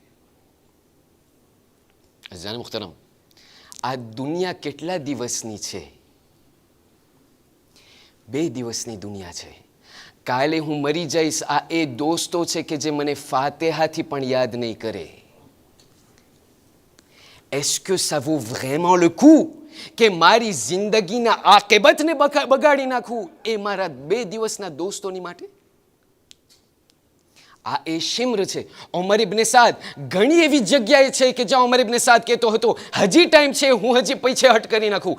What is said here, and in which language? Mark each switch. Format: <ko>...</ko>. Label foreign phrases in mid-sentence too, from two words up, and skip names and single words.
<gu>અઝાન મુખ્તરમ, આ દુનિયા કેટલા દિવસની છે? 2 દિવસની દુનિયા છે. કાલે હું મરી જઈશ. આ એ દોસ્તો છે કે જે મને ફાતેહાથી પણ યાદ નહીં કરે.</gu> <fr>Est-ce que ça vaut vraiment le coup</fr> <gu>કે મારી જિંદગીના આકિબતને બગાડી નાખું એ મારા 2 દિવસના દોસ્તોની માટે? આ એ શિમ્ર છે. ઉમર ઇબ્ને સાદ ઘણી એવી જગ્યાએ છે કે જ્યાં ઉમર ઇબ્ને સાદ કહેતો હતો હજી ટાઈમ છે, હું હજી પીછેહટ કરી નાખું.</gu>